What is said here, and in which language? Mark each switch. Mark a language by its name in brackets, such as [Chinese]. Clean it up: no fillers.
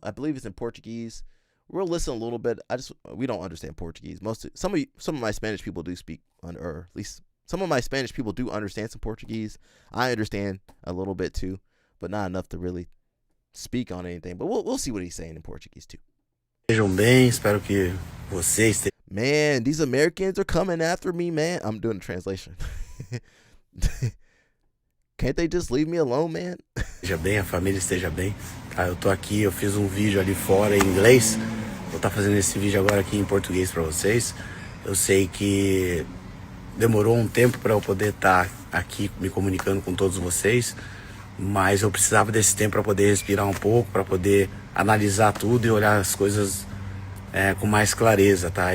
[English] I believe it's in Portuguese. We'll listen a little bit. We don't understand Portuguese. Some of my Spanish people do speak, or at least some of my Spanish people do understand some Portuguese. I understand a little bit too, but not enough to really speak on anything. But we'll see what he's saying in Portuguese too. [Portuguese] Sejam bem, espero que vocês. [English] Man, these Americans are coming after me, man. I'm doing a translation. Can't they just leave me alone, man? [Portuguese] Esteja bem, a família esteja bem. Tá, eu tô aqui, eu fiz um vídeo ali fora em inglês. Vou estar fazendo esse vídeo agora aqui em português para vocês. Eu sei que demorou um tempo para eu poder estar aqui me comunicando com todos vocês, mas eu precisava desse tempo para poder respirar um pouco, para poder analisar tudo e olhar as coisas com mais clareza, tá?